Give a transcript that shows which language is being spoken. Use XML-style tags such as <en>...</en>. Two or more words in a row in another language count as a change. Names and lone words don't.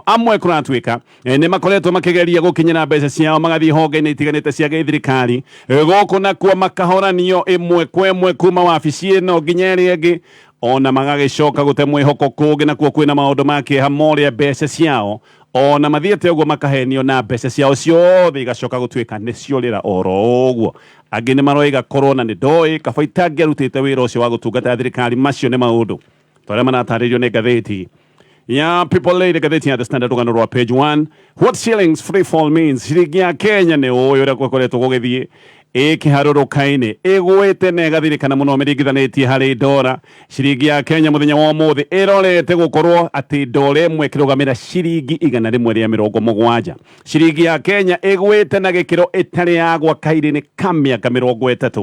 <ki>Amwe kũratuĩka nĩ makoretwo makĩgeria gũkinyĩra mbeca ciao magathiĩ honge-inĩ itiganĩte cia gĩthirikari gũkũ nakuo makahoranio ĩmwe kwa ĩmwe kuma wabici ĩno nginya ĩrĩa ĩngĩ, ona magagĩcoka gũte mwĩhoko kũngĩ nakuo kwĩna maũndũ ma kĩeha moria mbeca ciao, ona mathiĩte ũguo makahenio na mbeca ciao ciothe igacoka gũtuĩka nĩ ciorĩra oro ũguo. Angĩ nĩ maroiga korwo na nĩ ndoĩ kaba itangĩarutĩte wĩra ũcio wa gũtungata thirikari. Macio nĩ maũndũ twarĩa maratarĩrio nĩ gatheti ya People Day gatheti ya The Standard rugano rwa page 1.</ki> <en>What shillings free fall means.</en> <ki>Shilingi ya Kenya ni uyo ria kokoretwo gugithie ikiharũrũka-inĩ igwĩte na ĩgathirĩkana mũno mĩringithanĩtie harĩ ndora. Ciringi ya Kenya mũthenya wa ũmũthĩ ĩrorete gũkorwo atĩ ndora ĩmwe ĩkĩrũgamĩra ciringi 170. Ciringi ya Kenya ĩgwĩte na gĩkĩro ĩtarĩ yagwa kahinda-inĩ ka mĩaka 30.</ki>